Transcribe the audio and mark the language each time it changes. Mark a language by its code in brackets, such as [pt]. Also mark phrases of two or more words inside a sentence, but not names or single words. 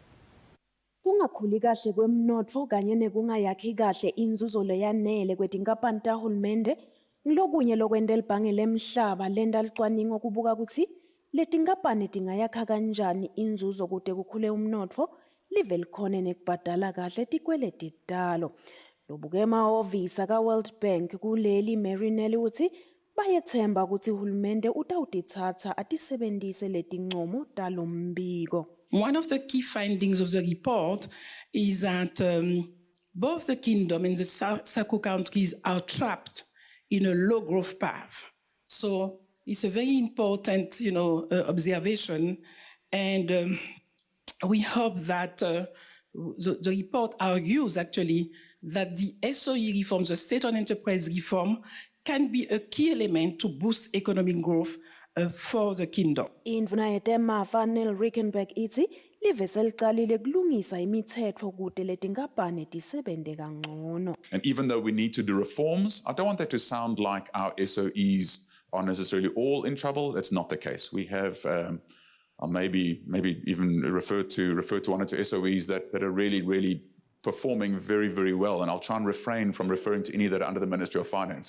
[ss] Kungakhuli kahle kwemnotfo kanye nekungayakhi kahle inzuzo leyanele kwetinkampani tahulumende ngilokunye lokwenta libhange lemhlaba lenta licwaningo kubuka kutsi letinkampani tingayakha kanjani inzuzo kute kukhule umnotfo live likhone nekubhadala kahle tikweleti talo. Lobuke emahhovisi kaWorld Bank kuleli Marinelli uthi bayethemba kutsi uhulumende utawutitsatsa atisebentise letincomo talo mbiko. [en] One of the key findings of the report is that both the kingdom and the SACO countries are trapped in a low growth path. So it's a very important, observation, and we hope that the report argues actually that the SOE reform, the state-owned enterprise reform, can be a key element to boost economic growth for the kingdom. [ss] Indvuna yetemafa Neil Rickenberg ithi live selicalile kulungisa imithetho kute letinkampani tisebente kangcono. [en] And even though we need to do reforms, I don't want that to sound like our SOEs are necessarily all in trouble. That's not the case. We have I'll maybe even refer to one or two SOEs that are really performing very, very well, and I'll try and refrain from referring to any that are under the Ministry of Finance.